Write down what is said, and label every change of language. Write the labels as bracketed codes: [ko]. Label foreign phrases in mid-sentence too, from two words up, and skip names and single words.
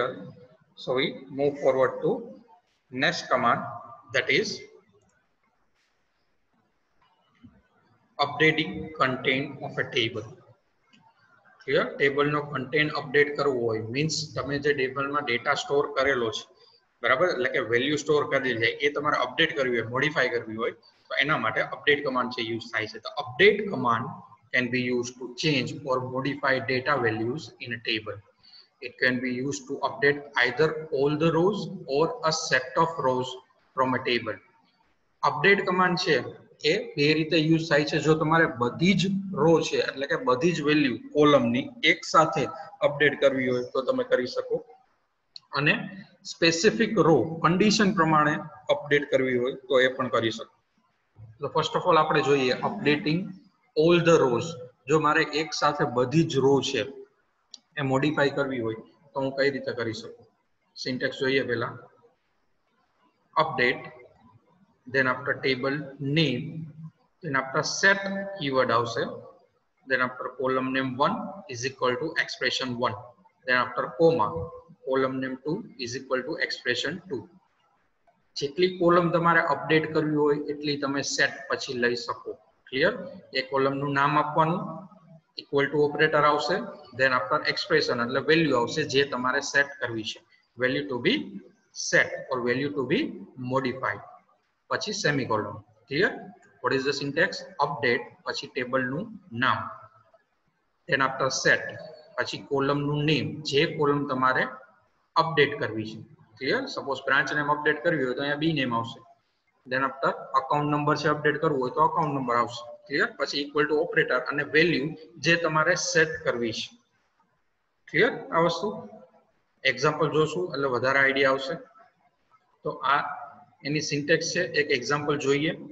[en] So we move forward to next command, that is updating content of a table. [gu] Clear? Table no [en] content update [gu] કરવું હોય means તમે જે ટેબલ માં ડેટા સ્ટોર કરેલો છે બરાબર, એટલે કે વેલ્યુ સ્ટોર કરેલી છે એ તમારે અપડેટ કરવી હોય, મોડિફાઈ કરવી હોય તો એના માટે [en] update command [gu] છે યુઝ થાય છે. [en] તો update command can be used to change or modify data values in a table. It can be used to update either all the rows or a set of rows from a table. Update command [gu] છે એ બે રીતે યુઝ થાય છે. જો તમારે બધી જ રો છે એટલે કે બધી જ વેલ્યુ કોલમની એક સાથે અપડેટ કરવી હોય તો તમે કરી શકો, અને [en] specific row condition [gu] પ્રમાણે અપડેટ કરવી હોય તો એ પણ કરી શકો. તો [en] first of all [gu] આપણે જોઈએ [en] updating all the rows. [gu] જો મારે એક સાથે બધી જ રો છે એ મોડિફાઈ કરવી હોય તો હું કઈ રીતે કરી શકું? સિન્ટેક્સ જોઈએ પહેલા. [en] update, then after table name, then after set keyword આવશે, then after column name 1 is equal to expression 1, then after comma column name 2 is equal to expression 2. [gu] જેટલી કોલમ તમારે અપડેટ કરવી હોય એટલી તમે સેટ પછી લઈ શકો. ક્લિયર? એ કોલમનું નામ આપવાનું, [en] equal to operator [gu] આવશે, [en] then after expression [gu] એટલે વેલ્યુ આવશે જે તમારે સેટ કરવી છે, [en] value to be set or value to be modified, [gu] પછી સેમિકોલોન. ક્લિયર? [en] what is the syntax? update [gu] પછી ટેબલ નું નામ, [en] then after set [gu] પછી કોલમ નું નેમ જે કોલમ તમારે અપડેટ કરવી છે. ક્લિયર? સપોઝ બ્રાન્ચ નેમ અપડેટ કરવી હોય તો અહીંયા બી નેમ આવશે, [en] then after account number [gu] છે અપડેટ કરવું હોય તો [en] account number [gu] આવશે. ક્લિયર? પછી [en] equal to operator [gu] અને વેલ્યુ જે તમારે સેટ કરવી છે. ક્લિયર? આ વસ્તુ એક્ઝામ્પલ જોશું એટલે વધારે આઈડિયા આવશે. તો આ એની સિન્ટેક્સ છે, એક એક્ઝામ્પલ જોઈએ.